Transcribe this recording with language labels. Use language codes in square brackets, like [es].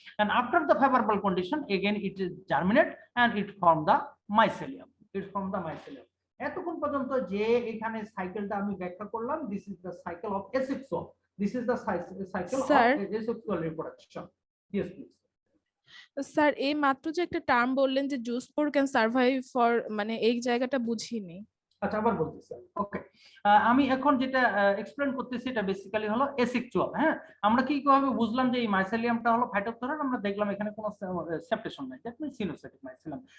[en] And after the favorable condition again it is germinate and it form the mycelium. [bn] এতক্ষণ পর্যন্ত যে এখানে সাইকেলটা আমি ব্যাখ্যা করলাম, [en] this is the cycle of asexual. This is the cycle of asexual reproduction. Yes please. [bn] Sir এই মাত্র যে একটা টার্ম বললেন যে juice spore can survive for, মানে এই জায়গাটা বুঝিনি। আচ্ছা আবার বলতেছি। ওকে, আমি এখন যেটা এক্সপ্লেন করতেছি এটা বেসিক্যালি হলো এসেক্সুয়াল। হ্যাঁ, আমরা কিভাবে বুঝলাম যে এই মাইসেলিয়ামটা হলো ফাইটোপথরা, আমরা দেখলাম এখানে কোনো সেপারেশন নাই, [en] That means coenocytic mycelium.